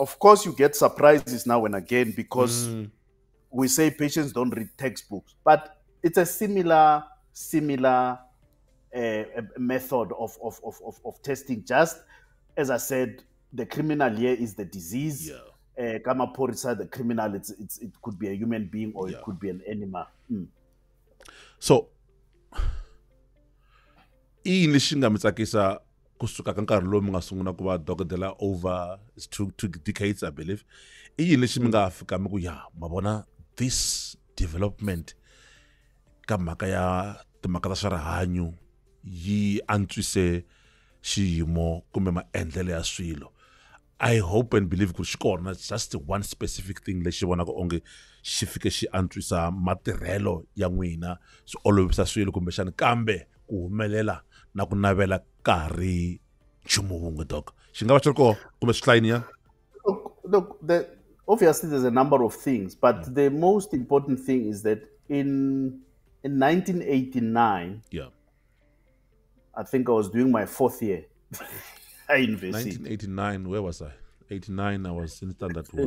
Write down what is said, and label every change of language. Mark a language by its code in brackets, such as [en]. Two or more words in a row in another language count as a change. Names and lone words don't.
[en] Of course, you get surprises now and again because we say patients don't read textbooks, but it's a similar method of testing. Just as I said, the criminal here is the disease, Kamaporisa, the criminal, it could be a human being or it could be an animal. [ts] So I yini lexi nga mi tsakisa kusuka ka nkarhi lowu mi nga sungula ku va dokodela [en] over two decades, I believe. [ts] I yini lexi mi nga fika mi ku ma vona [en] this development [ts] ka mhaka ya timhaka ta swa rihanyo yi antswise xiyimo kumbe maendlelo ya swilo. [en] I hope and believe [ts] ku xi kona [en] just one specific thing [ts] lexi vonaka onge xi fike xi antswisa matirhelo ya n'wina, swi olovisa swilo kumbexana, kambe ku humelela na ku navela karhi nchumu wun'we doc. Xi nga va xi ri koho kumbe swi hlayini? [en] Look, obviously there's a number of things, but the most important thing is that in 1989, I think I was doing my 4th year. I invested. 1989, where was I? 89, I was in standard 1.